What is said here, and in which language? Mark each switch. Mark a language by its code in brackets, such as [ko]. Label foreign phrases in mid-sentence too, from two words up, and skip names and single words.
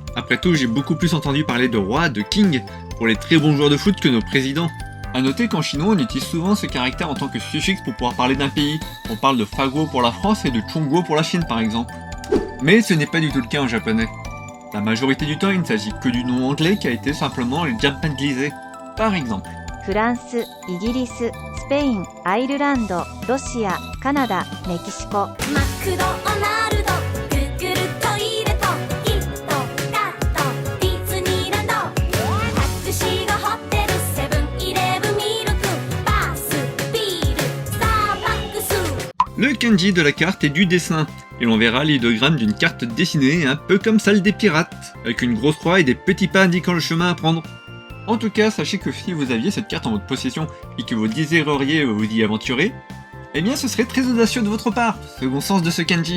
[fr] Après tout, j'ai beaucoup plus entendu parler de roi, de king, pour les très bons joueurs de foot que nos présidents. A noter qu'en chinois, on utilise souvent ce caractère en tant que suffixe pour pouvoir parler d'un pays. On parle de faguo pour la France et de chongguo pour la Chine par exemple. Mais ce n'est pas du tout le cas en japonais. La majorité du temps, il ne s'agit que du nom anglais qui a été simplement japanisé. Par exemple. [ja] フランス、イギリス、スペイン、アイルランド、ロシア、カナダ、メキシコ。マクドナルド、グーグルトイレと、キットカット、ディズニーランド、タクシーがホテル、セブンイレブンミルク、バス、ビール、スターバックス。 [fr] Le kanji de la carte est du dessin, et l'on verra l'idéogramme d'une carte dessinée un peu comme celle des pirates, avec une grosse croix et des petits pas indiquant le chemin à prendre. En tout cas, sachez que si vous aviez cette carte en votre possession et que vous désireriez vous y aventurer, eh bien ce serait très audacieux de votre part, second sens de ce kanji.